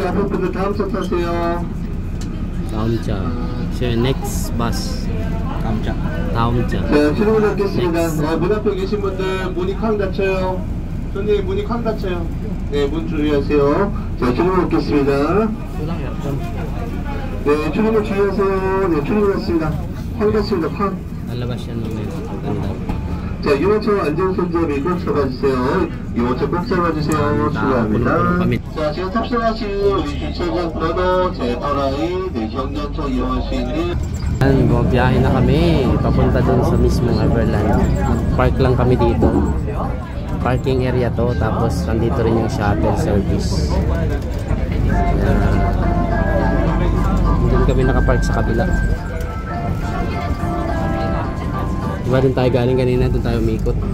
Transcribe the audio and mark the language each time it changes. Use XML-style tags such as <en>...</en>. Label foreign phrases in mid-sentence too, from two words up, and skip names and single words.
<ko>앞에 분들 다음 차 타세요. 다음 차.</ko> <en>next bus.</en> <ko>다음 차. 자, 출발하겠습니다. 문 앞에 계신 분들 문이 쾅 닫혀요. 손님 문이 쾅 닫혀요. 네, 문 주의하세요. 자, 출발하겠습니다. 네, 출발 주의하세요. 네, 출발했습니다. 쾅 닫습니다. 쾅.</ko> <tl>lalabas yan mamaya.</tl> <ko>자, 유모차 안전손잡이 꼭 잡아주세요. 유모차 꼭 잡아주세요. 출발합니다. 자, 지금 탑승하신 우리 주차장 번호 제8I 네, 경전청 이용할 수 있는</ko> <tl>biyahe na kami papunta dun sa mismong Everland. Park lang kami dito.</tl> <en>Parking area</en> <tl>to. Tapos nandito rin yung</tl> <en>shuttle service.</en> <tl>Doon kami nakapark sa kabila. Diba dun tayo galing kanina, dun tayo umikot.</tl>